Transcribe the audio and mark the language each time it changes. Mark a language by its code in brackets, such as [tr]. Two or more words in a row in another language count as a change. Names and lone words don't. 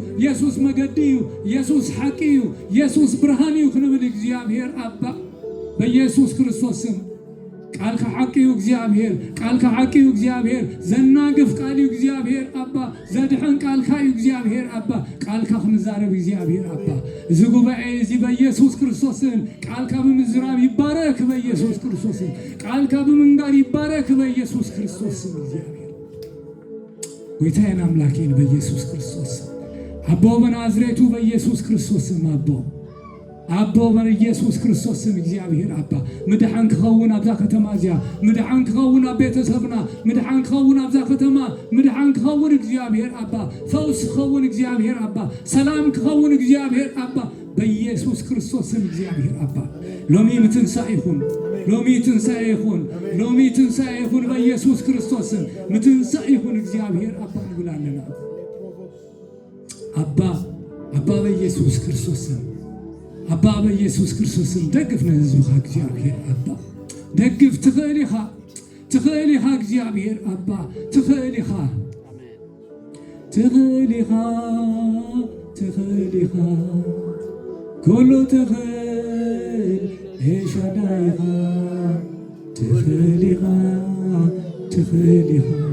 [ti] ኢየሱስ መገዲ እዩ ኢየሱስ ሓቂ እዩ ኢየሱስ ብርሃን እዩ ክንብል እግዚአብሔር አባ በኢየሱስ ክርስቶስ ቃልካ ሓቂ እዩ እግዚአብሔር ቃልካ ሓቂ እዩ እግዚአብሔር ዘናግፍ ቃል እዩ እግዚአብሔር አባ ዘድሕን ቃልካ እዩ እግዚአብሔር አባ ቃልካ ክንዛረብ እግዚአብሔር አባ እዚ ጉባኤ እዚ በኢየሱስ ክርስቶስ ቃልካ ብምዝራብ ይባረክ በኢየሱስ ክርስቶስ ቃልካ ብምንጋር ይባረክ በኢየሱስ ክርስቶስ እግዚአብሔር ጎይታዬን አምላኬን በኢየሱስ ክርስቶስ አቦ በናዝሬቱ በኢየሱስ ክርስቶስ አቦ አቦ በኢየሱስ ክርስቶስ እግዚአብሔር አባ ምድሓን ክኸውን ኣብዛ ከተማ እዚያ ምድሓን ክኸውን ኣብ ቤተሰብና ምድሓን ክኸውን ኣብዛ ከተማ ምድሓን ክኸውን እግዚአብሔር አባ ፈውስ ክኸውን እግዚአብሔር አባ ሰላም ክኸውን እግዚአብሔር አባ በኢየሱስ ክርስቶስ እግዚአብሔር አባ ሎሚ ምትንሳእ ይኹን ሎሚ ትንሳኤ ይኹን ሎሚ ትንሳኤ ይኹን በኢየሱስ ክርስቶስ ምትንሳእ ይኹን እግዚአብሔር አባ ንብላለና አባ አባ በኢየሱስ ክርስቶስ አባ በኢየሱስ ክርስቶስ ደግፍ ለሕዝብኻ እግዚአብሔር አባ ደግፍ ትኽእል ኢኻ እግዚአብሔር አባ ትኽእል ኢኻ ኩሉ ትኽእል ኤልሻዳይ ኢኻ ትኽእል ኢኻ